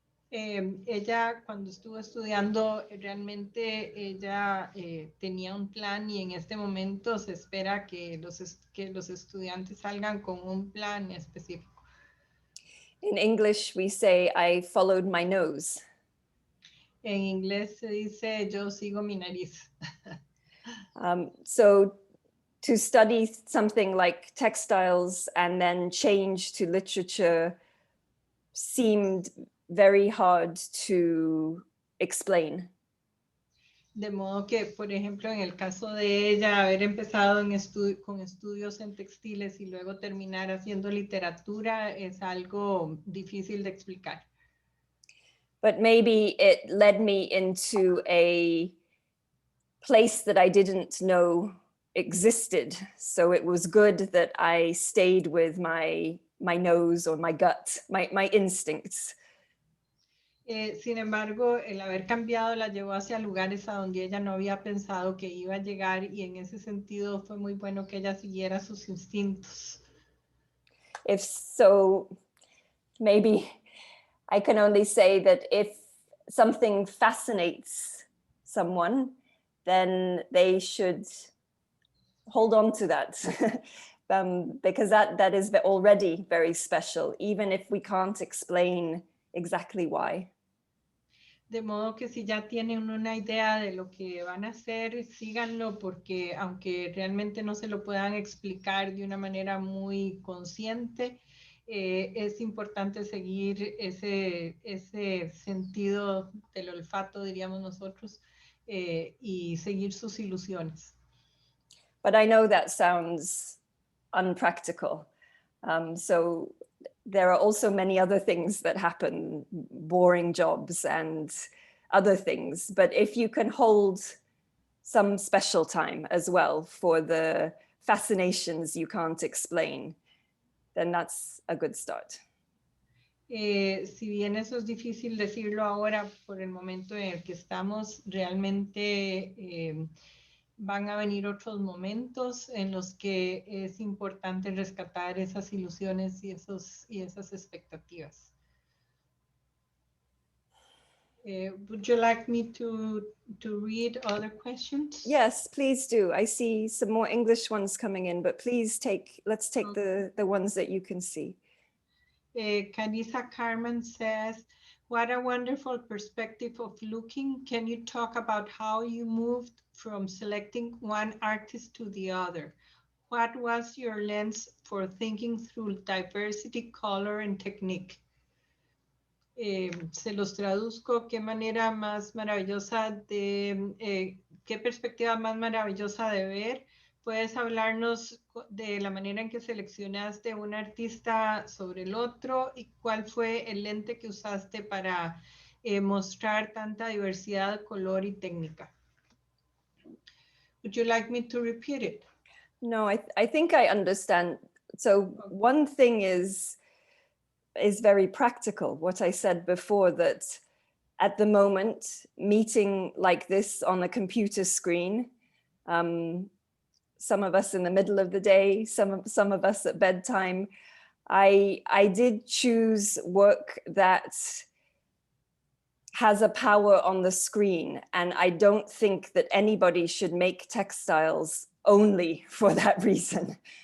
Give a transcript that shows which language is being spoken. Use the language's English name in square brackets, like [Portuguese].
[Spanish] Ella cuando estuvo estudiando realmente ella tenía un plan y en este momento se espera que los estudiantes salgan con un plan específico. [English] In English we say I followed my nose. [Spanish] En inglés se dice yo sigo mi nariz. [English] So to study something like textiles and then change to literature seemed very hard to explain. [Spanish] De modo que, por ejemplo, en el caso de ella, haber empezado con estudios en textiles y luego terminar haciendo literatura es algo difícil de explicar. [English] But maybe it led me into a place that I didn't know existed. So it was good that I stayed with my nose or my gut, my instincts. [Spanish] Sin embargo, el haber cambiado la llevó hacia lugares a donde ella no había pensado que iba a llegar y en ese sentido fue muy bueno que ella siguiera sus instintos. [English] If so, maybe I can only say that if something fascinates someone, then they should hold on to that. Because that is already very special, even if we can't explain exactly why. [Spanish] De modo que si ya tienen una idea de lo que van a hacer, síganlo porque aunque realmente no se lo puedan explicar de una manera muy consciente, es importante seguir ese sentido del olfato, diríamos nosotros, y seguir sus ilusiones. [English] But I know that sounds unpractical. So there are also many other things that happen, boring jobs and other things. But if you can hold some special time as well for the fascinations you can't explain, then that's a good start. Si bien eso es difícil decirlo ahora por el momento en el que estamos, realmente van a venir otros momentos en los que es importante rescatar esas ilusiones y esas expectativas. Would you like me to read other questions? Yes, please do. I see some more English ones coming in, but please let's take the ones that you can see. Canisa Carmen says, what a wonderful perspective of looking. Can you talk about how you moved from selecting one artist to the other? What was your lens for thinking through diversity, color, and technique? [Spanish] Se los traduzco, qué manera más maravillosa qué perspectiva más maravillosa de ver. ¿Puedes hablarnos de la manera en que seleccionaste un artista sobre el otro y cuál fue el lente que usaste para mostrar tanta diversidad, color y técnica? [English] Would you like me to repeat it? No, I think I understand. So one thing is very practical, what I said before, that at the moment, meeting like this on a computer screen, some of us in the middle of the day, some of us at bedtime, I did choose work that has a power on the screen, and I don't think that anybody should make textiles only for that reason.